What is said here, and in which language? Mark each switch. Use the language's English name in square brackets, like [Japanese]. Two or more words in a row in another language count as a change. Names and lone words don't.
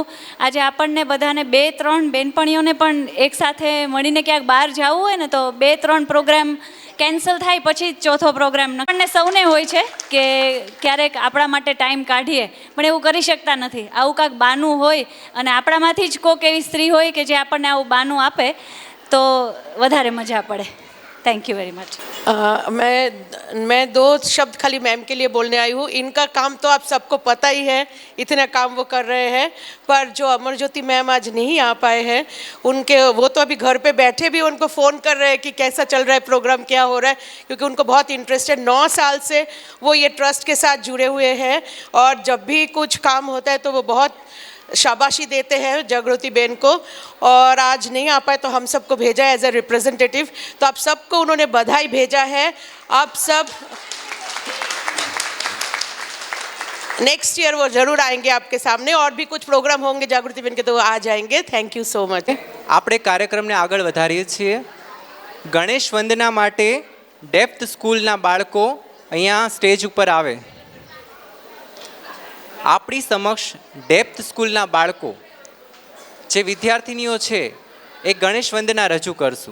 [Gujarati] આજે આપણને બધાને 2-3 બહેનપણીઓને પણ એકસાથે મળીને ક્યાંક બહાર જવું હોય ને તો 2-3 પ્રોગ્રામ કેન્સલ થાય પછી ચોથો પ્રોગ્રામ આપણને સૌને હોય છે કે ક્યારેક આપણા માટે ટાઈમ કાઢીએ, પણ એવું કરી શકતા નથી. આવું કાંઈક બાનું હોય અને આપણામાંથી જ કોઈક એવી સ્ત્રી હોય કે જે આપણને આવું બાનું આપે તો વધારે મજા પડે. [English] thank you very much. [Hindi] मैं 2 शब्द खाली मैम के लिए बोलने आई हूँ. इनका काम तो आप सबको पता ही है, इतना काम वो कर रहे हैं. पर जो अमरज्योति मैम आज नहीं आ पाए हैं, उनके वो तो अभी घर पे बैठे भी उनको फ़ोन कर रहे हैं कि कैसा चल रहा है प्रोग्राम, क्या हो रहा है, क्योंकि उनको बहुत इंटरेस्ट है. 9 साल से वो ये ट्रस्ट के साथ जुड़े हुए हैं और जब भी कुछ काम होता है तो वो बहुत शाबाशी देते हैं जागृति बेन को. और आज नहीं आ पाए तो हम सबको भेजा है [English] as a representative. [Hindi] तो आप सबको उन्होंने बधाई भेजा है. आप सब [English] next year [Hindi] वो ज़रूर आएंगे आपके सामने. और भी कुछ प्रोग्राम होंगे जागृति बेन के तो वो आ जाएंगे. [English] thank you so much. [Gujarati] આપણે કાર્યક્રમને આગળ વધારીએ છીએ. ગણેશ વંદના માટે ડેપ્થ સ્કૂલના બાળકો અહીંયા સ્ટેજ ઉપર આવે. આપણી સમક્ષ ડેપ્થ સ્કૂલના બાળકો, જે વિદ્યાર્થીનીઓ છે, એ ગણેશ વંદના રજૂ કરશું.